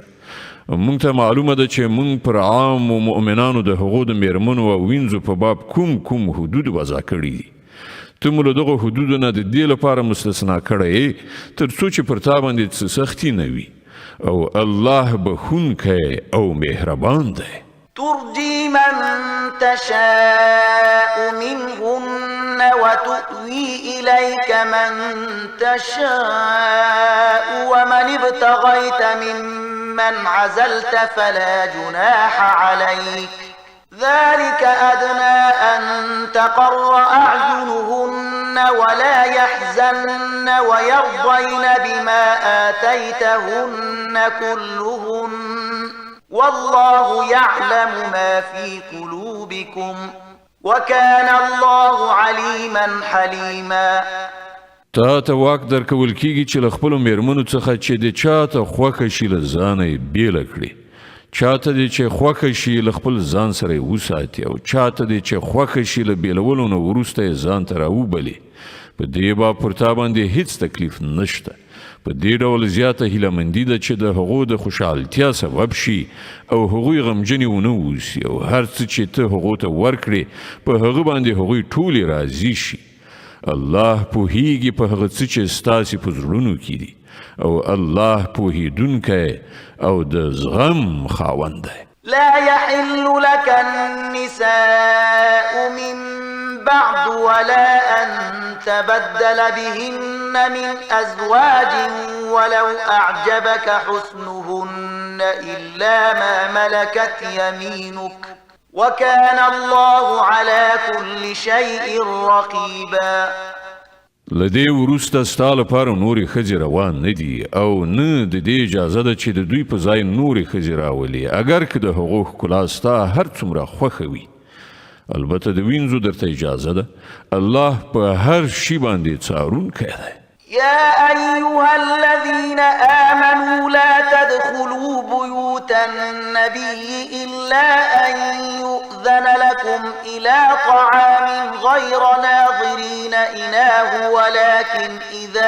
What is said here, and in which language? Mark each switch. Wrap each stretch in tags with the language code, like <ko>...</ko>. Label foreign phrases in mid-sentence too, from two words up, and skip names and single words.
<ps>مونږ ته معلومه ده چې مونږ پر عامو مؤمنانو د هغو د میرمنو او وینځو په باب کوم حدود وضع کړي دي. ته مو له دغو حدودو نه د دې لپاره مستثنا کړی تر څو چې پر تا باندې څه سختي نه وي او الله بخښونکی او مهربان دی.</ps> <ar>ترجي من تشاء منهن وتؤوي إليك من تشاء ومن ابتغيت ممن عزلت فلا جناح عليك ذلك أدنى أن تقر أعينهن ولا يحزن ويرضين بما آتيتهن كلهن والله يعلم ما في قلوبكم وكان الله عليما حليما.</ar> <ps>تا ته واک درکول کیږي چې له خپلو میرمنو څخه چې د چا ته خوښه شي له ځانه یې بیله کړي، چا ته دې چې خوښه شي له خپل ځان سره یې وساتي او چا ته دې چې خوښه شي له بیلولو نه وروسته یې ځان ته راوبلي. په دې باب پر تا باندې هیڅ تکلیف نشته. په دې ډول زیاته هیلهمندي ده چې د هغو د خوشحالتیا سبب شي او هغوی غمجنې ونه اوسي او هر څه چې ته هغو ته ورکړې په هغه باندې هغوی ټولې راضي شي. الله پوهیږي په هغه څه چې ستاسې په زړونو کې دي او الله پوهیدونکی او د زغم خاوند دی.</ps> <ar>لا يحل لك النساء من بعد ولا أن تبدل بهن من أزواج ولو أعجبك حسنهن إلا ما ملكت يمينك وكان الله على كل شيء رقيبا.</ar> <ps>لدې وروسته ستا لپاره نورې ښځې روان نه دي او نه د دې اجازه ده چې د دوی په ځای نورې ښځې راولي اگر که د هغو ښکلا ستا هر څومره خوښه وي. البته د وینځو درته اجازه ده. الله په هر شي باندې څارونکی دی.</ps> <ar>يا أيها الذين آمنوا لا تدخلوا بيوت النبي إلا أن يؤذن لكم إلى طعام غير ناظرين إناه ولكن إذا</ar>